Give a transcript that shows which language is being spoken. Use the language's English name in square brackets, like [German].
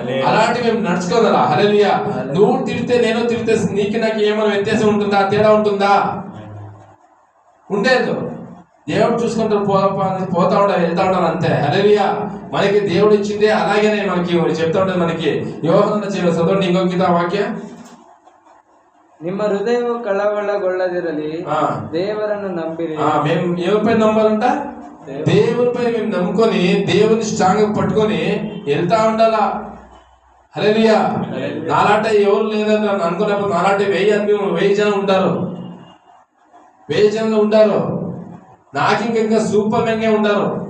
[Telugu] అలాంటి మేము నడుచుకోవాలా. హల్లెలూయా. నువ్వు తిడితే నేను తిడితే నీకు నాకు ఏమైనా వ్యత్యాసం ఉంటుందా, తేడా ఉంటుందా? ఉండేది. దేవుడు చూసుకుంటారు, పోతా ఉంటారు, వెళ్తా ఉంటారు, అంతే. హల్లెలూయా. మనకి దేవుడు ఇచ్చిందే అలాగేనే మనకి చెప్తా ఉంటుంది. మనకి యోహాను చదవండి ఇంకొక గీత వాక్య. [Kannada] ನಿಮ್ಮ ಹೃದಯವು ಕಳವಳಗೊಳ್ಳದಿರಲಿ, ದೇವರನ್ನು ನಂಬಿರಿ. [Telugu] మేము ఎవరిపై నమ్మాలంట? దేవునిపై మేము నమ్ముకొని దేవుని స్ట్రాంగ్ పట్టుకొని వెళ్తా ఉండాలా. హల్లెలూయా. నాలాంటి ఎవరు లేదని అనుకున్నప్పుడు నాలాంటి 1000 జనం ఉంటారు. 1000 జనం ఉంటారు. నాకు ఇంకా సూపర్ మెంగే ఉంటారు.